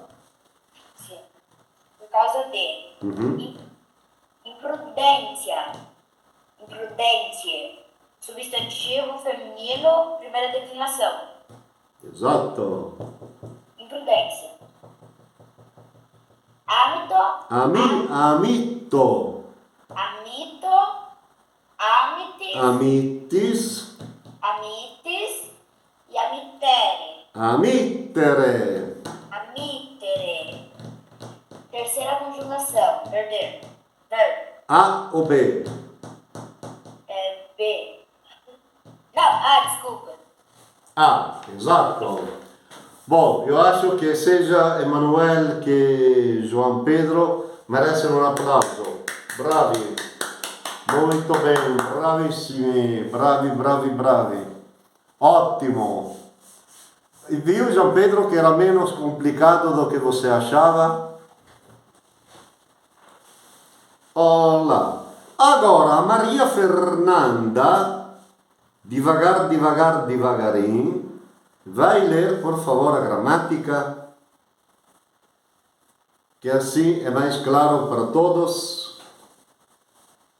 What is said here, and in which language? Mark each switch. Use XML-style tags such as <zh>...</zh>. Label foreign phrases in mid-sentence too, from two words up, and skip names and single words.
<pt>Sim. Por causa de. Imprudência. Imprudente. Substantivo feminino, primeira declinação.</pt> <it>Esatto.</it> <pt>Imprudência. Amito.</pt> <la>Amito. Amitis. Amitis e amitere. Amittere. Amitere.</la> <pt>Terceira conjugação, perder. Verbo. A ou B? B. Não, desculpa.</pt> <it>Ah, esatto.</it> <pt>Bom, eu acho que seja Emanuele che João Pedro merecem um aplauso. Bravi. Muito bem,</pt> <it>bravissimi, bravi. Ottimo.</it> <pt>E viu, João Pedro, que era menos complicado do que você achava? Olá. Agora, a Maria Fernanda, devagarinho, vai ler, por favor, a gramática, que assim é mais claro para todos.</pt>